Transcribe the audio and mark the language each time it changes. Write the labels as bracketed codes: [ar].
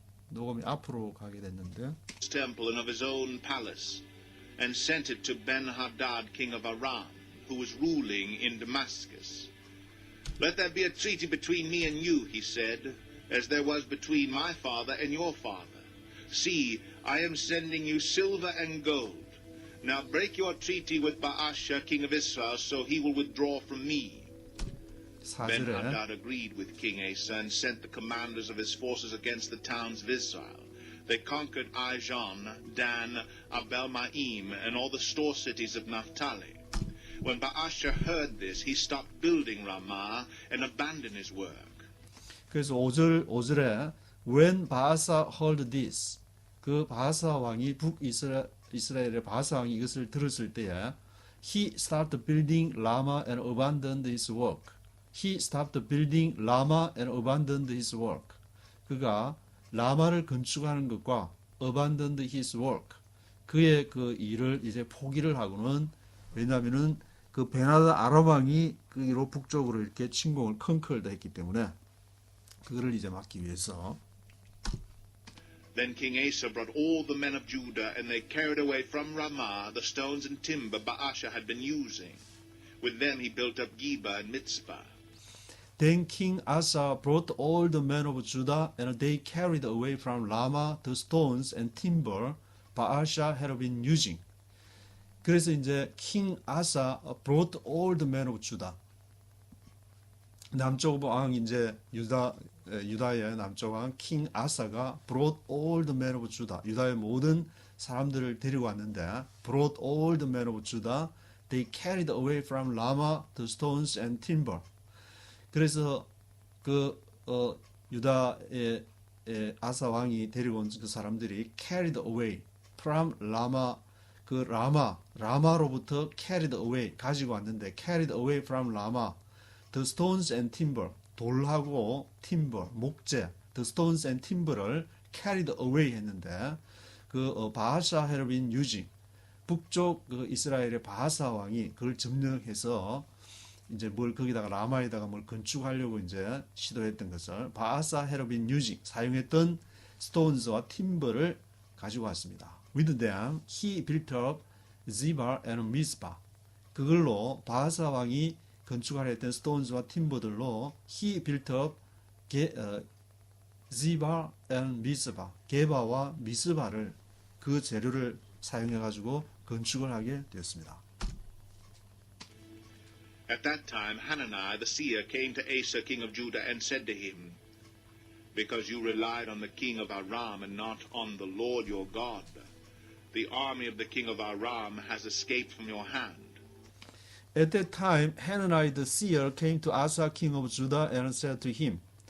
[ko] 녹음이 앞으로 가게 됐는데 [en] Temple and of his own palace, and sent it to Ben-Hadad, king of Aram, who was ruling in Damascus. Let there be a treaty between me and you, he said, as there was between my father and your father. See, I am sending you silver and gold. Now break your treaty with Baasha, king of Israel, so he will withdraw from me. Ben-Hadad agreed with King Asa and sent the commanders of his forces against the towns of Israel. They conquered Ijon, Dan, Abel-maim, and all the store cities of Naphtali. When Baasha heard this, he stopped building Ramah and abandoned his work. [ko] 그래서 5절에 [en] When [ko] 바아사 [en] heard this, [ko] 그 바아사 왕이 북이스라엘의 바아사 왕이 이것을 들었을 때에 [en] He stopped building Ramah and abandoned his work. He stopped building Ramah and abandoned his work. [ko] 그가 라마를 건축하는 것과 [en] abandoned his work. [ko] 그의 그 일을 이제 포기를 하고는 왜냐하면은 그 벤하닷 아람 왕이 그로 북쪽으로 이렇게 침공을 컨커드 했기 때문에 그거를 이제 막기 위해서. [en] Then King Asa brought all the men of Judah, and they carried away from Ramah the stones and timber Baasha had been using. With them he built up Geba and Mitzpah. Then King Asa brought all the men of Judah, and they carried away from Ramah the stones and timber Baasha had been using. [ko] 그래서 이제 [en] King Asa brought all the men of Judah. [ko] 남쪽 왕 이제 유다의 남쪽 왕 킹 아사가 [en] brought all the men of Judah. [ko] 유다의 모든 사람들을 데리고 왔는데 [en] brought all the men of Judah. They carried away from Ramah the stones and timber. [ko] 그래서 그 유다의 아사 왕이 데리고 온 그 사람들이 [en] carried away from Ramah [ko] 그 라마로부터 [en] carried away 가지고 왔는데 carried away from Ramah the stones and timber [ko] 돌하고 timber 목재 the stones and timber를 carried away 했는데 그 바아사 [en] had been using [ko] 북쪽 그 이스라엘의 바아사 왕이 그걸 점령해서 이제 뭘 거기다가 라마에다가 뭘 건축하려고 이제 시도했던 것을 바아사 [en] had been using [ko] 사용했던 stones와 timber를 가지고 왔습니다. [en] With them he built up Zebah and Mizpah. [ko] 그걸로 바아사 왕이 건축하려 했던 stones와 timber들로 [en] he built up Zebah and Mizpah. [ko] 게바와 미스바를 그 재료를 사용해 가지고 건축을 하게 되었습니다. [en] At that time Hananiah the seer came to Asa king of Judah and said to him, Because you relied on the king of Aram and not on the Lord your God, the army of the king of Aram has escaped from your hand. At that time Hananiah the seer came to Asa king of Judah and said to him.